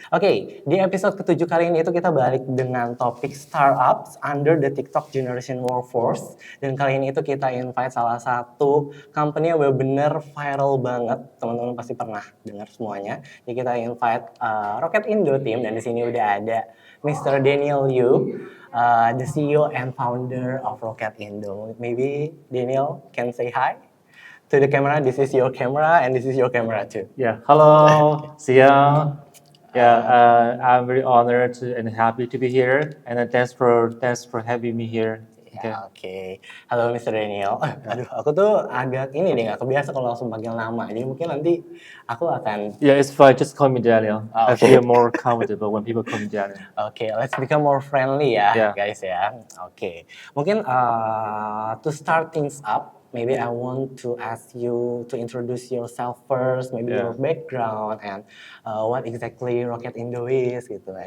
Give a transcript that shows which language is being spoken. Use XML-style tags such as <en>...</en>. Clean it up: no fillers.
<id>Oke, di episode ke-7 kali ini itu kita balik dengan topik</id> <en>startups under the TikTok generation workforce.</en> <id>Dan kali ini itu kita invite salah satu company yang benar-benar viral banget. Teman-teman pasti pernah dengar semuanya. Jadi kita invite Rocketindo team, dan di sini udah ada Mr.</id> <en>Daniel Yu, the CEO and founder of Rocketindo. Maybe Daniel can say hi to the camera. This is your camera and this is your camera too. Yeah, hello,</en> <id>siang.</id> <en>Yeah, I'm very honored and happy to be here, and thanks for having me here.</en> <id>Oke. Halo Mr. Daniel. Aduh, aku tuh agak ini deh, gak kebiasa kalau langsung panggil nama. Jadi mungkin nanti aku akan...</id> <en>Yeah, it's fine. Just call me Daniel. I feel more comfortable when people call me Daniel. Oke, let's become more friendly ya, guys ya. Oke. Mungkin to start things up, maybe I want to ask you to introduce yourself first, maybe your background and what exactly Rocketindo is</en> <id>gitu.</id>